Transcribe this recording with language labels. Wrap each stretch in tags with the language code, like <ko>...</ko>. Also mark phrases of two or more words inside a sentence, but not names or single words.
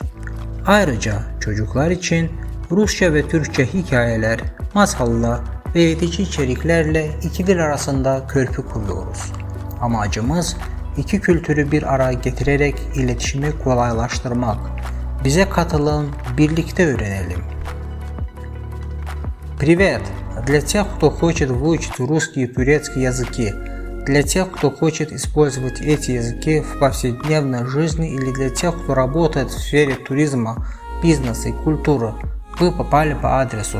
<tr>Ayrıca çocuklar için Rusça ve Türkçe hikayeler, masallar ve eğitici içeriklerle iki dil arasında köprü kuruyoruz. Amacımız iki kültürü bir araya getirerek iletişimi kolaylaştırmak. Bize katılın, birlikte öğrenelim.</tr> <ru>Привет! Для тех, кто хочет выучить русский и турецкий языки, для тех, кто хочет использовать эти языки в повседневной жизни или для тех, кто работает в сфере туризма, бизнеса и культуры, вы попали по адресу.</ru>